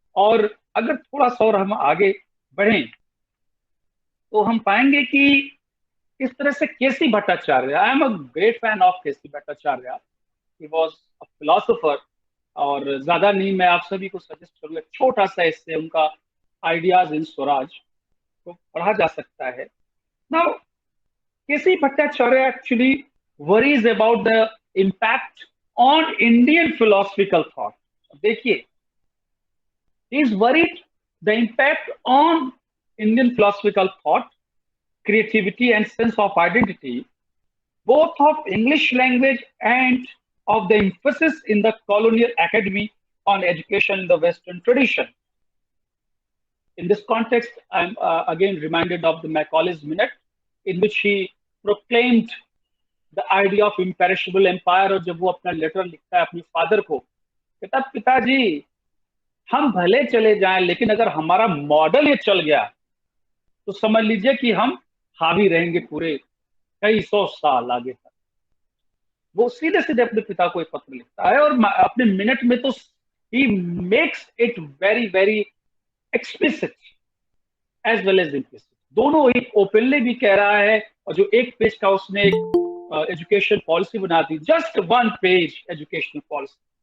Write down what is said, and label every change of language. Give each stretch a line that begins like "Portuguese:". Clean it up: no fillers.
Hindi: और अगर थोड़ा सा और हम आगे बढ़ें तो हम पाएंगे कि इस तरह से केसी Bhattacharya,
English: I am a great fan of KC Bhattacharya, he was a philosopher,
Hindi: और ज्यादा नहीं मैं आप सभी को सजेस्ट करूंगा, छोटा सा इससे उनका आइडियाज इन स्वराज को पढ़ा जा सकता है।
English: Now KC Bhattacharya actually worries about the impact on Indian philosophical thought. देखिए, he is worried the impact on Indian philosophical thought, creativity and sense of identity, both of English language and of the emphasis in the colonial academy on education in the Western tradition. In this context, I'm again reminded of the Macaulay's Minute, in which he proclaimed the idea of imperishable empire।
Hindi: और जब वो अपना letter लिखता है अपने father को, कहता पिताजी हम भले चले जाएं, लेकिन अगर हमारा मॉडल ये चल गया तो समझ लीजिए कि हम हावी रहेंगे पूरे कई 100 साल आगे तक। वो सीधे सीधे अपने पिता को एक पत्र लिखता है, और अपने मिनट में तो
English: ही makes it very very explicit as well as implicit,
Hindi: दोनों ही ओपनली भी कह रहा है, और जो एक पेज का उसने एक एजुकेशन पॉलिसी बना दी,
English: Just 1 page educational policy.